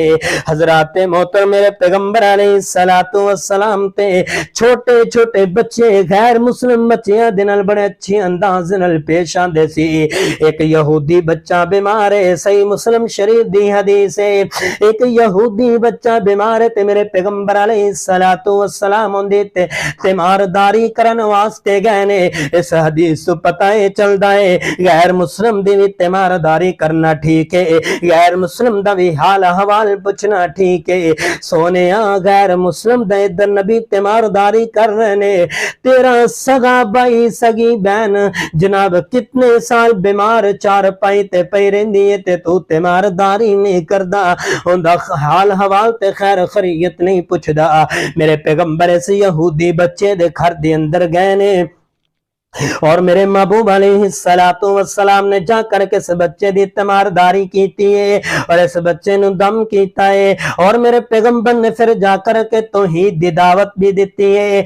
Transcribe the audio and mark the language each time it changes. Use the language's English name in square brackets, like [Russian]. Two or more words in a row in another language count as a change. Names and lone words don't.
[Punjabi] حضرات محترم میرے پیغمبر [Arabic] علیہ السلام [Punjabi] تے چھوٹے چھوٹے بچے غیر مسلم بچیاں دے نال بڑے اچھے انداز نال پیش آندے سی۔ ایک یہودی بچہ بیمار ہے، صحیح مسلم شریف دی حدیث ہے، ایک یہودی بچہ بیمار ہے تے میرے پیغمبر [Arabic] علیہ السلام [Punjabi] ہوندے تے تیمارداری کرن واسطے گئے نے۔ اس حدیث تو پتہ ہے چلدا ہے غیر مسلم دی بھی تیمارداری کرنا ٹھیک ہے، غیر مسلم دا بھی حال احوال پوچھنا ٹھیک ہے۔ سونیا غیر مسلم دا ادھر نبی تیمارداری کر رہے نے، تیرا سگا بھائی سگی بہن جناب کتنے سال بیمار چار پائی تے پئی رہندی ہے تے تو تیمارداری نہیں کردا، اوندا حال حوال تے خیر خیریت نہیں پوچھدا۔ میرے پیغمبر پیغمبر اس یہودی بچے دے گھر دے اندر گئے نے اور میرے محبوب [Arabic] علیہ السلام [Punjabi] نے جا کر کے اس بچے دی تیمارداری کیتی ہے اور اس بچے نو دم کیتا ہے اور میرے پیغمبر نے پھر جا کر کے توحید دی دعوت بھی دیتی ہے۔